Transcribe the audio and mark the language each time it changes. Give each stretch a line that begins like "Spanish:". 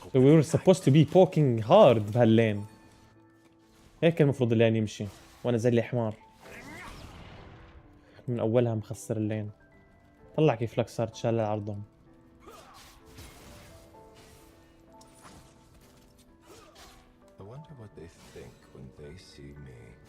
English: So we were supposed to be poking hard
Arabic: بهاللين. هيك المفروض اللين يمشي وانا زي الحمار. من اولها مخسر اللين. طلع كيف لك صار تشال عرضهم.
English: I wonder what they think when they see me.